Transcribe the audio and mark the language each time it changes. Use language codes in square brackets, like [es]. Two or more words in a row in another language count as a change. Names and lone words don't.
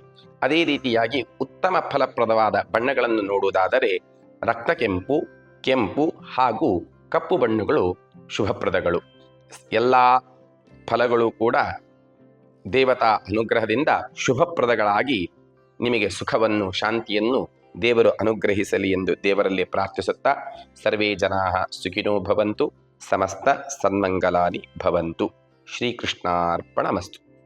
[kn] ಅದೇ ರೀತಿಯಾಗಿ ಉತ್ತಮ ಫಲಪ್ರದವಾದ ಬಣ್ಣಗಳನ್ನು ನೋಡುವುದಾದರೆ ರಕ್ತ ಕೆಂಪು ಹಾಗೂ ಕಪ್ಪು ಬಣ್ಣಗಳು ಶುಭಪ್ರದಗಳು. ಎಲ್ಲ ಫಲಗಳು ಕೂಡ ದೇವತಾ ಅನುಗ್ರಹದಿಂದ ಶುಭಪ್ರದಗಳಾಗಿ ನಿಮಗೆ ಸುಖವನ್ನು, ಶಾಂತಿಯನ್ನು ದೇವರು ಅನುಗ್ರಹಿಸಲಿ ಎಂದು ದೇವರಲ್ಲಿ ಪ್ರಾರ್ಥಿಸುತ್ತಾ [sa] ಸರ್ವೇ ಜನಾಃ ಸುಖಿನೋ ಭವಂತು, ಸಮಸ್ತ ಸನ್ಮಂಗಲಾನಿ ಭವಂತು. [kn] ಶ್ರೀಕೃಷ್ಣಾರ್ಪಣಮಸ್ತು.